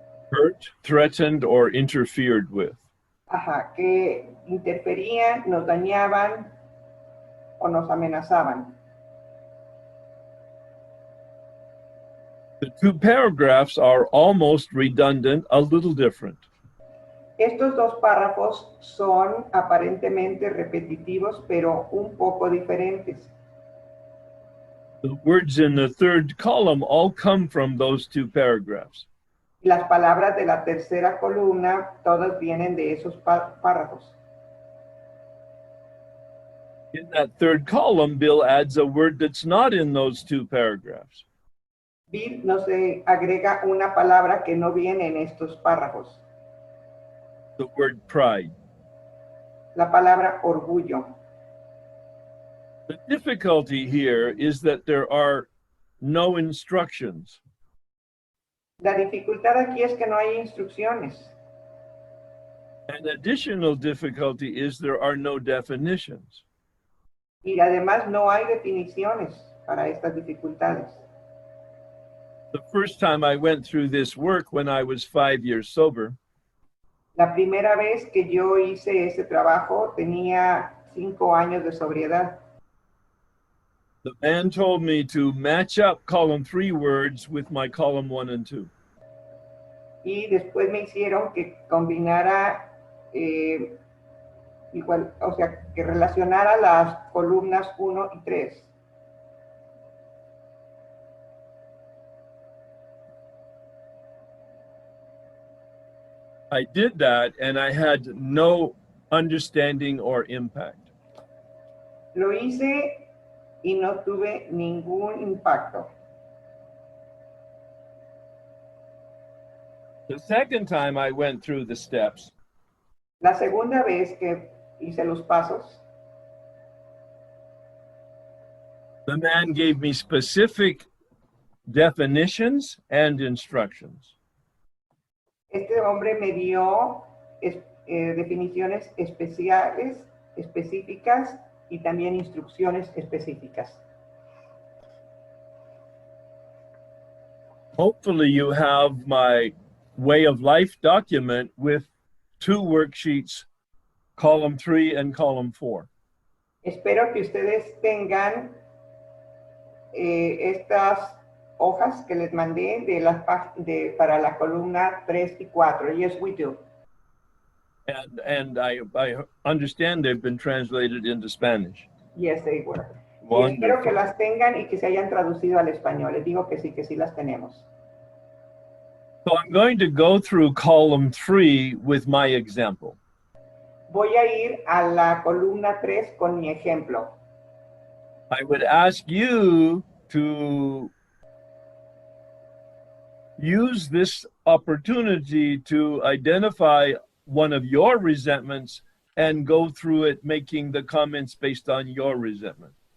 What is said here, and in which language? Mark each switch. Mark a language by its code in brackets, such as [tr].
[en] Hurt, threatened, or interfered with. [es] que interferían, nos dañaban o nos amenazaban. [en] The 2 paragraphs are almost redundant, a little different. [es] Estos dos párrafos son aparentemente repetitivos, pero un poco diferentes. [en] The words in the third column all come from those two paragraphs. [es] Las palabras de la tercera columna, todas vienen de esos párrafos. [en] In that third column, Bill adds a word that's not in those two paragraphs. [es] Bill nos agrega una palabra que no viene en estos párrafos. [en] The word pride. [es] La palabra orgullo. [en] The difficulty here is that there are no instructions. [es] La dificultad aquí es que no hay instrucciones. [en] An additional difficulty is there are no definitions. [es] Y además no hay definiciones para estas dificultades. [en] The first time I went through this work when I was 5 years sober, [es] La primera vez que yo hice ese trabajo tenía 5 años de sobriedad. [en] the man told me to match up column 3 words with my column 1 and 2. [es] Y después me hicieron que combinara, igual, o sea, que relacionara las columnas 1 y 3. [en] I did that and I had no understanding or impact. [es] Lo hice y no tuve ningún impacto. [en] The second time I went through the steps, [es] La segunda vez que hice los pasos, [en] the man gave me specific definitions and instructions. [es] este hombre me dio definiciones especiales, específicas y también instrucciones específicas. [en] Hopefully you have my way of life document with 2 worksheets, column 3 and column 4. [es] Espero que ustedes tengan estas hojas que les mandé para la columna 3 y 4. [en] Yes, we do. And I understand they've been translated into Spanish. Yes, they were. Y Wonderful. [es] espero que las tengan y que se hayan traducido al español. Les digo que sí las tenemos. [en] So I'm going to go through column 3 with my example. [es] Voy a ir a la columna 3 con mi ejemplo. [en] I would ask you to use this opportunity to identify one of your resentments and go through it, making the comments based on your resentment.